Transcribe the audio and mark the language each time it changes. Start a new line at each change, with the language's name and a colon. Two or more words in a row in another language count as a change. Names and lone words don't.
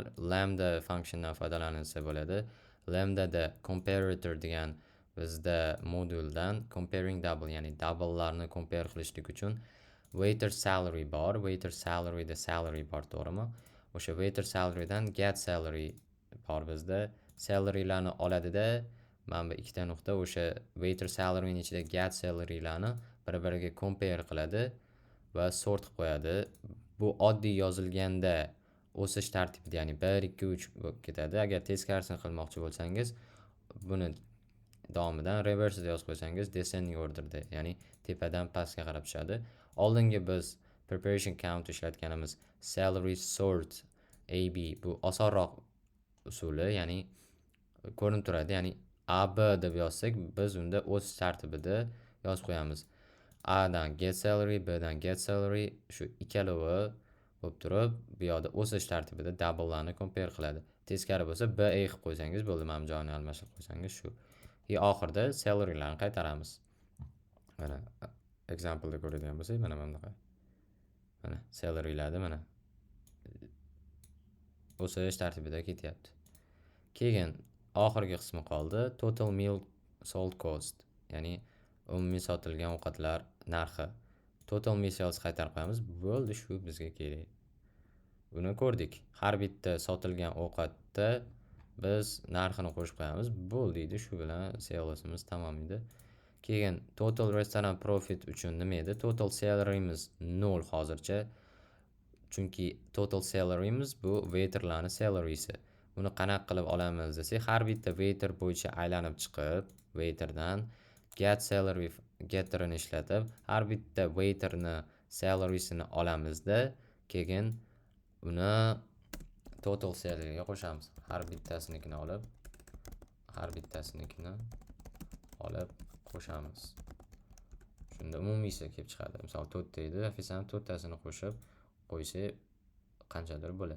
English: Lambda functiondan
Uzbek: foydalanilsa bo'ladi. Lambdada comparator degan bizda moduldan
English: comparing double,
Uzbek: ya'ni double'larni compare qilishlik uchun
English: waiter salary
Uzbek: bor.
English: Waiter salaryda
Uzbek: salary bor, to'g'rimi? O'sha
English: waiter salarydan get salary
Uzbek: bor bizda. Salary'larni oladida, mana bu ikkita nuqta o'sha
English: waiter salaryning
Uzbek: ichida
English: get salary'larni
Uzbek: bir-biriga compare qiladi va sort qilib qo'yadi. Bu oddiy yozilganda o'sish tartibida, ya'ni 1 2 3 bo'lib ketadi. Agar teskarisini qilmoqchi bo'lsangiz, buni davomidan reverse yozib qo'ysangiz
English: descending orderda,
Uzbek: ya'ni tepadan pastga qarab tushadi. Oldingi biz
English: preparation count
Uzbek: ishlatganimiz
English: salary sort
Uzbek: AB bu osonroq usuli, ya'ni ko'rinib turadi. Ya'ni AB deb yozsak, biz unda o'sish tartibida yozib qo'yamiz. A dan
English: get salary,
Uzbek: B dan
English: get salary,
Uzbek: shu ikkalovi bo'lib turib, bu yoqda o'sish tartibida double'larni compare qiladi. Teskari bo'lsa B A qilib qo'ysangiz bo'ldi, mana bu joyini almashtirib qo'ysangiz shu. Oxirida salary'larni qaytaramiz. Mana example'da ko'radigan bo'lsak, mana bunaqa. Mana salary'larni mana o'sish tartibida ketyapti. Keyin oxirgi qismi qoldi.
English: Total meal sold cost,
Uzbek: ya'ni umumiy sotilgan ovqatlar narxi.
English: Total meal sales
Uzbek: qaytarib qo'yamiz. Bo'ldi, shu bizga kerak. Buni ko'rdik. Har bitta sotilgan ovqatda biz narxini qo'shib qo'yamiz. Bo'ldi edi, shu bilan salesimiz tamom edi. Keyin
English: total restaurant profit
Uzbek: uchun nima edi?
English: Total salary'miz
Uzbek: 0 hozircha. Chunki
English: total salary'miz
Uzbek: bu waiterlarning salary'si. Buni qanaqa qilib olamiz desak, har bitta waiter bo'yicha aylanib chiqib, waiterdan
English: get salary getter'ini
Uzbek: ishlatib, har bitta waiterni salary'sini olamizda, keyin uni
English: total salary'ga
Uzbek: qo'shamiz. Har bittasinikini olib qo'shamiz. Shunda umumiysi kelib chiqadi. Misol 4 ta edi, ofitsiant 4 tasini qo'shib qo'ysa qanchadir bo'ladi.